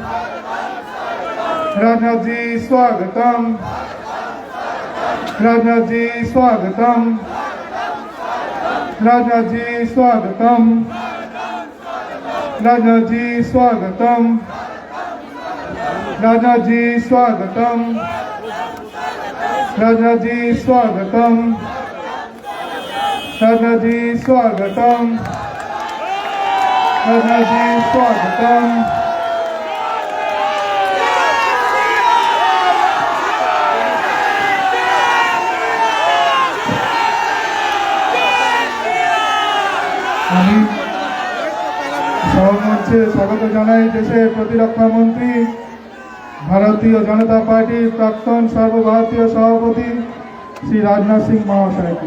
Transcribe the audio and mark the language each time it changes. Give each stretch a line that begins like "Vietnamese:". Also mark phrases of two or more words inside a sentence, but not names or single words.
Hindi: राजनाथ जी स्वागतम, राजनाथ जी स्वागतम, राजनाथ जी स्वागतम, राजनाथ जी स्वागतम, राजनाथ जी स्वागतम, राजनाथ जी स्वागतम, राजनाथ जी स्वागतम, राजनाथ जी स्वागतम।
Bangla: আমি সভামঞ্চে স্বাগত জানাই দেশের প্রতিরক্ষা মন্ত্রী, ভারতীয় জনতা পার্টির প্রাক্তন সর্বভারতীয় সভাপতি শ্রী রাজনাথ সিং মহাশয়কে।